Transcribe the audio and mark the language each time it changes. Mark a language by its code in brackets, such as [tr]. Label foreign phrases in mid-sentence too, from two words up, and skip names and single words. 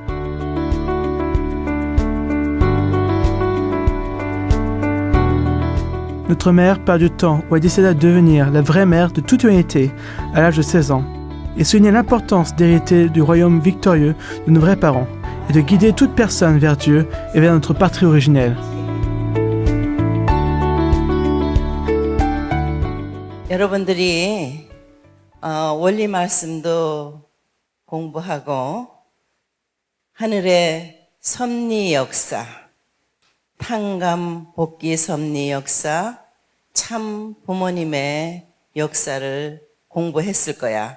[fr] Notre mère perd du temps où elle décida de devenir la vraie mère de toute humanité à l'âge de 16 ans et soulignait l'importance d'hériter du royaume victorieux de nos vrais parents et de guider toute personne vers Dieu et vers notre patrie originelle. [ko] 여러분들이 원리 말씀도 공부하고 하늘의 섭리 역사, 탕감 복귀 섭리 역사, 참 부모님의 역사를 공부했을 거야.